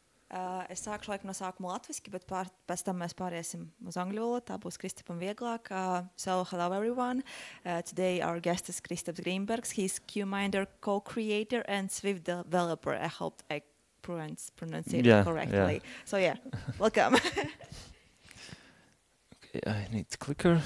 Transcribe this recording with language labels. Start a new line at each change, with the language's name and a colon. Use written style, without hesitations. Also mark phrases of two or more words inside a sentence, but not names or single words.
Latvian: Es sākšu laikam no sākuma latviski, bet pēc tam mēs pāriesim uz angļu valodu. Tā būs Kristapam vieglāk.
English: So, hello everyone. Today our guest is Kristaps Grinbergs. He's Qminder co-creator and Swift developer. I hope I pronounce it correctly. Yeah. So yeah, welcome. Okay, I need the clicker.